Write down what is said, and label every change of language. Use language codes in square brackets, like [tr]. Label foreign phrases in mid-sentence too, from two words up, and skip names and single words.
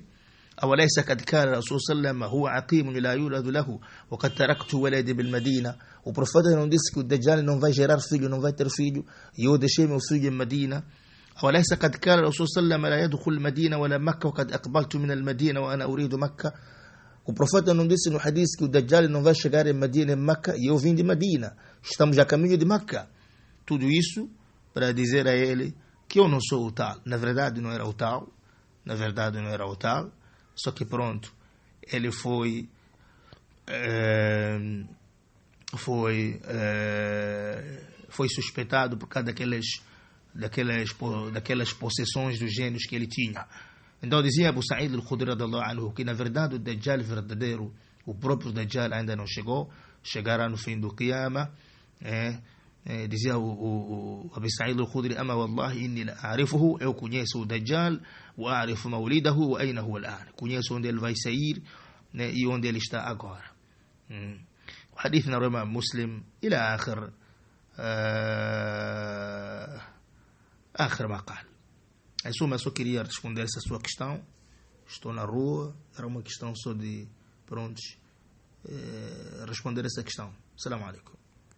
[ar] أوليس قد قال الرسول صلى الله عليه وسلم هو عقيم لا يولد له وقد تركت ولدي بالمدينة. [pt] O profeta não disse que o Dajjal não vai gerar filho, não vai ter filho, e eu deixei meu filho em Medina. [ar] أوليس قد قال الرسول صلى الله عليه وسلم لا يدخل المدينة ولا مكة وقد أقبلت من المدينة وأنا أريد مكة. [pt] O profeta não disse no hadith que o Dajjal não vai chegar em Medina, em Meca, e eu vim de Medina. Estamos a caminho de Meca. Tudo isso para dizer a ele que eu não sou o tal. Na verdade não era o tal. Na verdade não era o tal. Só que pronto, ele foi suspeitado por causa daquelas possessões dos gênios que ele tinha. Então dizia Abu Sa'id al-Khudri [ar] رضي الله عنه [pt] que na verdade o Dajjal verdadeiro, o próprio Dajjal ainda não chegou, chegará no fim do Qiyamah. Dizia o [ar] Abu Sa'id al-Khudri, أما والله إني لأعرفه, [pt] eu conheço o Dajjal, [ar] وأعرف مولده وأين هو الآن, [pt] conheço onde ele vai sair, né, e onde ele está agora. O hadith na [ar] Imam Muslim إلى آخر ما قال. [pt] Em suma, só queria responder essa sua questão. Estou na rua, era uma questão só de, pronto, responder essa questão. [ar] السلام عليكم.